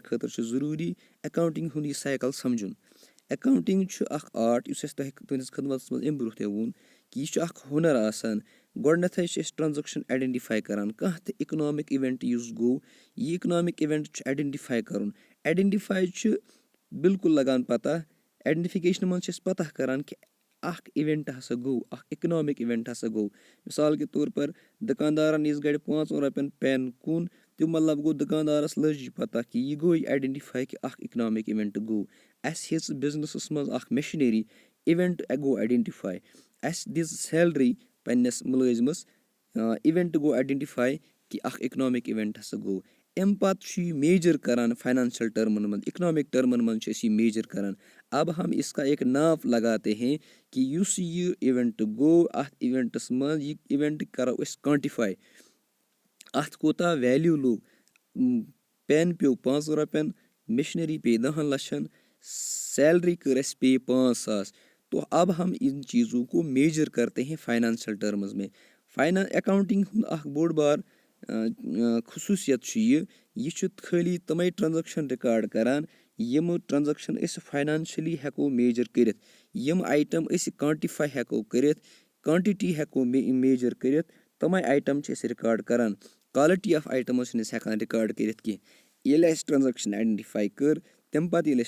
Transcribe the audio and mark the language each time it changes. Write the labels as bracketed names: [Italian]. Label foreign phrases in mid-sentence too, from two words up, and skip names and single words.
[Kashmiri] خٲطرٕ چھُ ضروٗری اٮ۪کاوُنٛٹِنٛگ ہُنٛد یہِ سایکَل سَمجھُن اٮ۪کاوُنٛٹِنٛگ چھُ اَکھ آرٹ یُس اَسہِ تۄہہِ تُہٕنٛدِس خدمتَس منٛز اَمہِ برونٛہہ تہِ ووٚن کہِ یہِ چھُ اَکھ ہُنَر آسان گۄڈنٮ۪تھٕے چھِ أسۍ [English] transaction identify [Kashmiri] کَران کانٛہہ تہِ [English] economic event [Kashmiri] یُس گوٚو یہِ [English] economic event [Kashmiri] چھُ آیڈٮ۪نٹِفاے کَرُن آیڈٮ۪نٹِفاے چھُ بِلکُل لَگان پَتہ آیڈٮ۪نٹِفِکیشنہِ منٛز چھِ أسۍ پَتہ کَران کہِ اَکھ اِوٮ۪نٛٹ ہَسا گوٚو اَکھ [English] economic event [Kashmiri] ہَسا گوٚو مِثال [Urdu] کے طور پر [Kashmiri] دُکاندارَن یِژ گَرِ 5 رۄپیَن پٮ۪ن کُن تہٕ مطلب گوٚو دُکاندارَس لٔج یہِ پَتہ کہِ یہِ گوٚو یہِ آیڈٮ۪نٹِفاے کہِ اَکھ [English] economic event [Kashmiri] گوٚو اَسہِ ہیٚژ بِزنِسَس منٛز اَکھ [English] machinery event [Kashmiri] گوٚو آیڈٮ۪نٹِفاے اَسہِ دِژ سیلری پنٛنِس مُلٲزِمَس اِوٮ۪نٛٹ گوٚو آیڈٮ۪نٹِفاے کہِ اَکھ [English] economic event [Kashmiri] ہَسا گوٚو اَمہِ پَتہٕ چھُ یہِ میجَر کَران [English] financial terms [Kashmiri] منٛز [English] economic terms [Kashmiri] منٛز چھِ أسۍ یہِ میجَر کَران [Urdu] اب ہم اِس کا ایک ناپ لگاتے ہیں [Kashmiri] کہِ یُس یہِ اِوٮ۪نٛٹ گوٚو اَتھ اِوٮ۪نٛٹَس منٛز یہِ اِوٮ۪نٛٹ کَرو أسۍ کانٹِفاے اَتھ کوٗتاہ ویلیوٗ لوٚگ پٮ۪ن پیوٚو 5 رۄپیَن مِشنٔری پیٚیہِ 10 لَچھَن سیلری کٔر اَسہِ پے 5,000 [Urdu] تو اب ہم اِن چیٖزوں کو میجَر کرتے ہیں [English] financial terms [Kashmiri] میں اٮ۪کاوُنٛٹِنٛگ ہُنٛد اَکھ بوٚڑ بار خصوٗصیت چھُ یہِ چھُ خٲلی تٕمَے [English] transaction record [Kashmiri] کَران یِمہٕ ٹرٛانزَکشَن أسۍ فاینانشٔلی ہٮ۪کو میجَر کٔرِتھ یِم آیٹَم أسۍ کانٹِفاے ہٮ۪کو کٔرِتھ کانٹِٹی ہٮ۪کو میجَر کٔرِتھ تٕمَے آیٹَم چھِ أسۍ رِکاڈ کَران [English] quality of items [Kashmiri] چھِنہٕ أسۍ ہٮ۪کان رِکاڈ کٔرِتھ کینٛہہ ییٚلہِ اَسہِ [English] transaction identify [Kashmiri] کٔر تَمہِ پَتہٕ ییٚلہِ اَسہِ